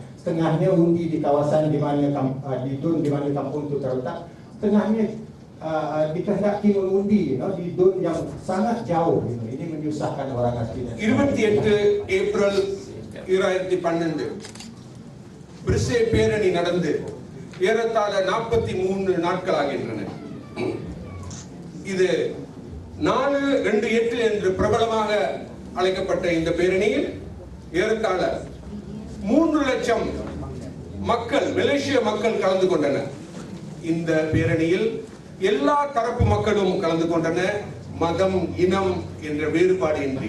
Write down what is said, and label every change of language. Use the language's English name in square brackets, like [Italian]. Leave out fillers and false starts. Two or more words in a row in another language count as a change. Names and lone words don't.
[Malay] Setengahnya undi di kawasan di mana di dun di mana kampung itu terletak, setengahnya dikehendaki mengundi di dun yang sangat jauh. Ini menyusahkan orang asli. [Tamil] 28 April 2012 Bersih பேரணி நடந்து ஏறத்தாழ 43 நாட்கள் ஆகின்றன. இது 428 என்று பிரபலமாக அழைக்கப்பட்ட இந்த பேரணியில் ஏறத்தாழ 3 லட்சம் மக்கள், மலேசிய மக்கள் கலந்து கொண்டனர். இந்த பேரணியில் எல்லா தரப்பு மக்களும் கலந்து கொண்டனர், மதம், இனம் என்ற வேறுபாடு இன்றி.